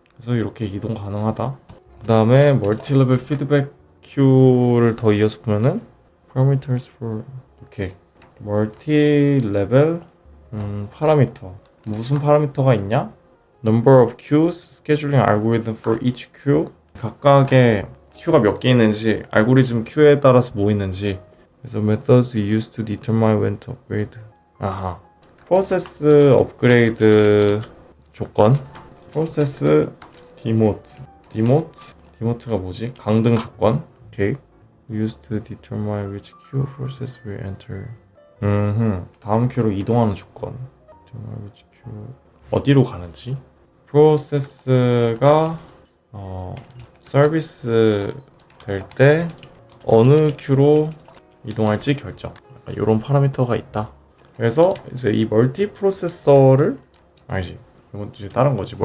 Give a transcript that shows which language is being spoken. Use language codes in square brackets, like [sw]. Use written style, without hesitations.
[ko] 그래서 이렇게 이동 가능하다. 그 다음에 멀티레벨 피드백 큐를 더 이어서 보면은 [en] parameters for [ko] 이렇게 멀티레벨 파라미터, 무슨 파라미터가 있냐? [en] number of queues, scheduling algorithm for each queue. [ko] 각각의 큐가 몇 개 있는지, 알고리즘 큐에 따라서 뭐 있는지. [en] 그래서 methods used to determine when to upgrade. [ko] 프로세스 업그레이드 조건, 프로세스 디모트가 뭐지? 강등 조건. 오케이. [en] used to determine which queue process will enter. [ko] 다음 큐로 이동하는 조건. [en] which queue [ko] 어디로 가는지. 프로세스가 서비스 될 때 어느 큐로 이동할지 결정. 이런 파라미터가 있다. 그래서 이제 이 멀티 프로세서를 이건 이제 다른 거지.